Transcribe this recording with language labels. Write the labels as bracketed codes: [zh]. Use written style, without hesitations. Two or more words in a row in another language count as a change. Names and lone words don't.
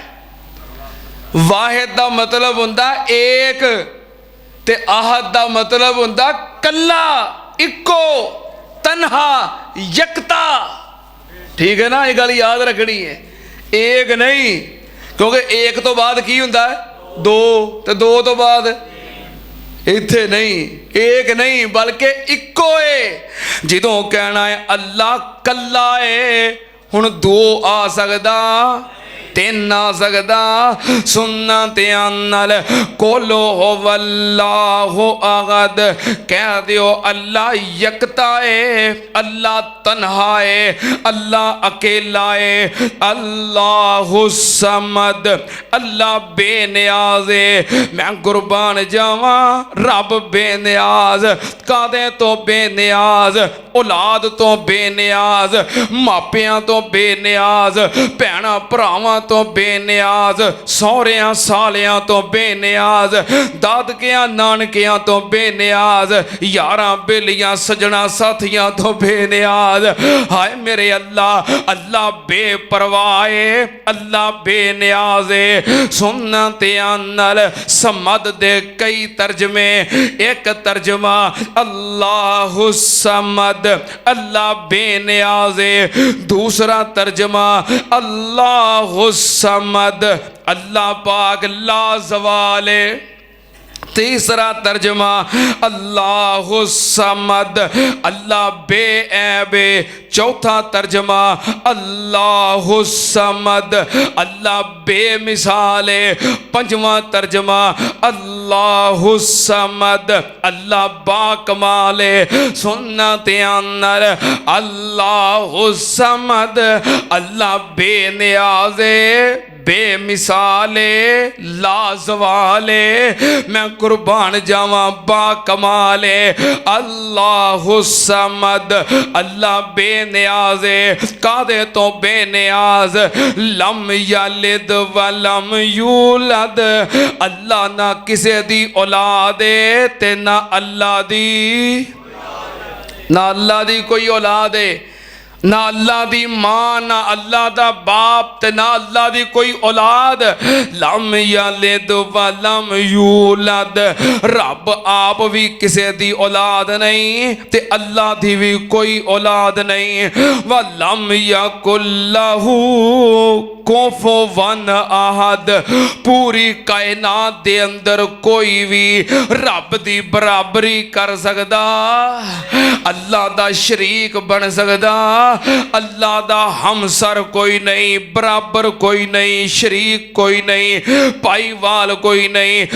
[pa] واحد کا مطلب ہوندا ایک تے احد کا مطلب ہوندا کلا، اکو، تنہا، یکتا. [ur] ٹھیک ہے نا؟ یہ گل یاد رکھنی ہے. [pa] ایک نہیں، کیونکہ ایک تو بعد کی ہوندا ہے? دو، تے دو تو بعد ایتھے نہیں، ایک نہیں بلکہ اکو ہے. جدوں کہنا ہے اللہ کلا ہے، ہن دو آ سکدا، تین آ سکدا. سننا دھیان نال [ar] قل هو الله أحد [pa] کہہ دیو اللہ یکتا ہے، اللہ تنہا ہے، اللہ اکیلا ہے. [ar] الله الصمد [pa] اللہ بے نیاز ہے. میں قربان جاواں رب بے نیاز، کاہدے تو بے نیاز، اولاد تو بے نیاز، ماپیاں تو بے نیاز، بھیناں بھراواں تو بے نیاز، سوہریاں سالیاں تو بے نیاز، دادکیاں نانکیاں تو بے نیاز، یاراں بیلیاں سجناں ساتھیاں تو بے نیاز. ہائے میرے اللہ، اللہ بے پرواہ ہے، اللہ بے نیاز ہے. سننا دھیان نال، صمد دے کئی ترجمے، ایک ترجمہ [ar] الله الصمد, [pa] اللہ بے نیاز ہے. دوسرا ترجمہ [ar] الله الصمد, [pa] اللہ پاک لازوال ہے. تیسرا ترجمہ [ar] الله الصمد, [pa] اللہ بے عیب. چوتھا ترجمہ [ar] الله الصمد, [pa] اللہ بے مثال. پنجواں ترجمہ [ar] الله الصمد, [pa] اللہ باکمال. سننا دھیان نال, [ar] الله الصمد, [pa] اللہ بے نیاز، بے مثالے، لازوالے. میں قربان جاواں باکمالے. [ar] الله الصمد, [pa] اللہ بے نیاز. کاہدے تو بے نیاز? [ar] لم يلد ولم يولد, [pa] اللہ نہ کسے دی اولاد تے نہ اللہ دی کوئی اولاد ہے، نہ اللہ دی ماں، نہ اللہ دا باپ، تے نہ اللہ دی کوئی اولاد. [ar] لم يلد ولم يولد, [pa] رب آپ بھی کسے دی اولاد نہیں تے اللہ دی بھی کوئی اولاد نہیں. [ar] ولم يكن له كفوا أحد, [pa] پوری کائنات دے اندر کوئی بھی رب دی برابری کر سکدا، اللہ دا شریک بن سکدا، اللہ دا ہمسر کوئی نہیں، برابر کوئی نہیں، شریک کوئی نہیں، بھائیوال کوئی نہیں.